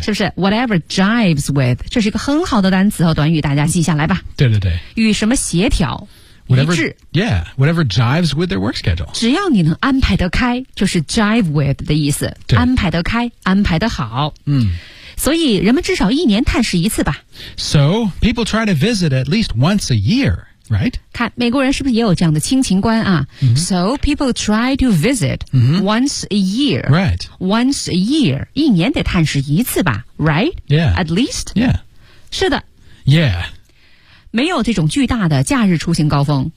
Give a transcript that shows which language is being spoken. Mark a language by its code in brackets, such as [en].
[zh] 是不是 whatever jives with 这是一个很好的单词和短语大家记下来吧对对对与什么协调 [en] whatever, [zh] 一致 [en] yeah whatever jives with their work schedule [zh] 只要你能安排得开就是 jive with 的意思对安排得开安排得好嗯所以人们至少一年探视一次吧 [en] so people try to visit at least once a yearRight? [zh] 看美国人是不是也有这样的亲情观啊、 mm-hmm. [en] So people try to visit、 mm-hmm. once a year. Right. Once a year. [zh] 一年得探视一次吧 Right? [en] Yeah. At least? Yeah. [zh] 是的。 [en] Yeah. [zh] 没有这种巨大的假日出行高峰。